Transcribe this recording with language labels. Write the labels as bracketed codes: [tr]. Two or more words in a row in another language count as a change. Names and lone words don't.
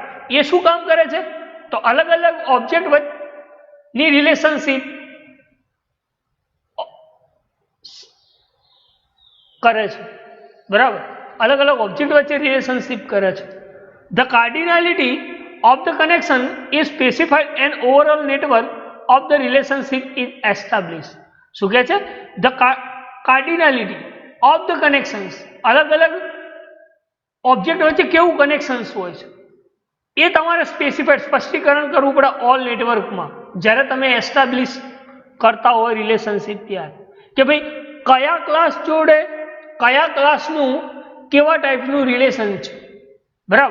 [gu] એ શું કામ કરે છે? તો અલગ અલગ ઓબ્જેક્ટ ની રિલેશનશિપ કરે છે, બરાબર. અલગ અલગ ઓબ્જેક્ટ વચ્ચે રિલેશનશિપ કરે છે. [en] the cardinality of the connection is specified and overall network of the relationship is established. [gu] શું કહે છે? [en] the cardinality of the connections, [gu] અલગ અલગ ઓબ્જેક્ટ વચ્ચે કેવું કનેક્શન્સ હોય છે એ તમારે સ્પષ્ટીકરણ કરવું પડે ઓલ નેટવર્કમાં જ્યારે તમે એસ્ટાબ્લિશ કરતા હોય રિલેશનશિપ. ત્યારે કે ભાઈ કયા ક્લાસ જોડે કયા ક્લાસનું કેવા ટાઈપનું રિલેશન છે, બરાબર.